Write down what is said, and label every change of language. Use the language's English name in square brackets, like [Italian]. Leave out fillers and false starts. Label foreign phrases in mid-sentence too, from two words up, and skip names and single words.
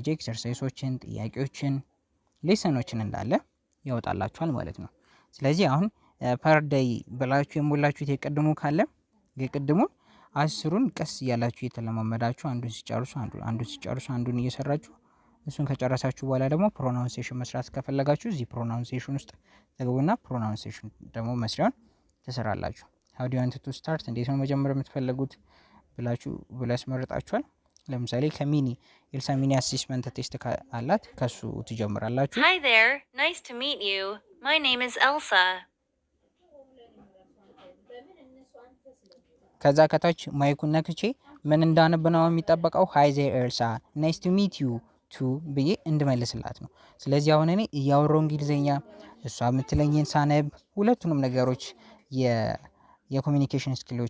[Amharic] ኤክሰርሳይሶችን፣ ጥያቄዎችን፣ ሌሰኖችን እንዳለ ያወጣላችኋል ማለት ነው። ስለዚህ አሁን ፐር ዴይ ብላችሁ የሞላችሁት የቅድሙ ካለ የቅድሙን 10ሩን ቀስ እያላችሁ የተለማመዳችሁ አንዱን ሲጨርሱ አንዱን እየሰራችሁ እሱን ከጨረሳችሁ በኋላ ደግሞ ፕሮናውንሴሽን መስራት ከፈለጋችሁ እዚህ ፕሮናውንሴሽን ውስጥ ተገቡና ፕሮናውንሴሽን ደግሞ መስሪያውን ትሰራላችሁ። [English] how do you want to start [Amharic] እንዴት ነው መጀመር የምትፈልጉት ብላችሁ ያስመርጣችኋል። ለምሳሌ ከሚኒ ኤልሳ ሚኒ አሴስመንት ቴስት አላት፣ ከሱ ትጀምራላችሁ። [English] Hi there, nice to meet you. My name is Elsa. [Amharic] ከዛ ከታች ማይኩን ነክቼ ምን እንዳነብ ነው የሚጠበቀው? [English] Hi there Elsa nice to meet you too [Amharic] ብዬ እንድመልስላት ነው። ስለዚህ አሁን እኔ እያወራሁ እንግሊዝኛ እሷ የምትለኝን ሳነብ ሁለቱንም ነገሮች የኮሚኒኬሽን ስኪሎቼ